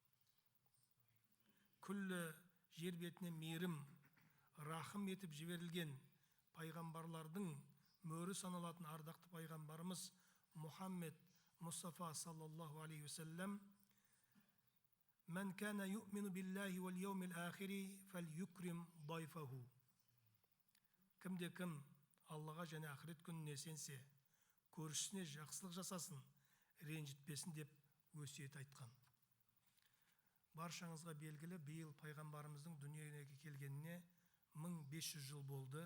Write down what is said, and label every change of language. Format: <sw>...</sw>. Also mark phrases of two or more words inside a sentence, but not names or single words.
<kk>Күллі жер бетіне мейірім, рахым етіп жіберілген пайғамбарлардың мөрі саналатын ардақты пайғамбарымыз Мұхаммед Мұстафа</kk> <ar>صلى الله عليه وسلم «من كان يؤمن بالله واليوم الآخر فليكرم ضيفه».</ar> <kk>Кімде-кім Аллаға және ақырет күніне сенсе, көршісіне жақсылық жасасын, ренжітпесін деп өсиет айтқан. Баршаңызға белгілі, биыл пайғамбарымыздың дүниеге келгеніне 1500 жыл болды.</kk>